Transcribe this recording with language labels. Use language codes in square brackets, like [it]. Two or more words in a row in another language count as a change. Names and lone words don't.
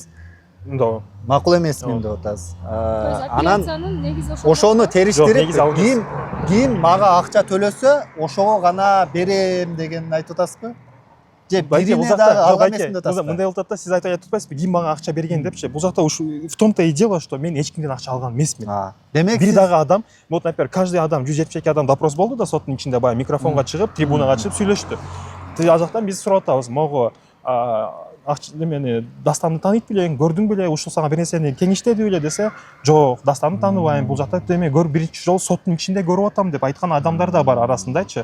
[ky] Макул эмесмин деп атасыз. Анан ошону териштирип, ким мага акча төлөсө, ошого гана берем деген айтып атасызбы? Же бирине дагы алган эмесмин деп атасыз. Мындай болуп атат да, сиз айтып атпайсызбы, ким мага акча берген депчи. Бул жакта [ru] в том-то и дело, что [ky] мен эч кимден акча алган эмесмин. Демек, бир дагы адам, [ru] вот, например, каждый [ky] адам, 172 адам допрос болду да соттун ичинде, баягы микрофонго чыгып, трибунага чыгып сүйлөштү. ал жактан биз сурап атабыз могу немени Дастанды тааныйт белең, көрдүң беле, ушул сага бир нерсени кеңиштеди беле десе, жок, Дастанды тааныбайм, бул жакта эме биринчи жолу соттун ичинде көрүп атам деп айткан адамдар да бар арасындачы.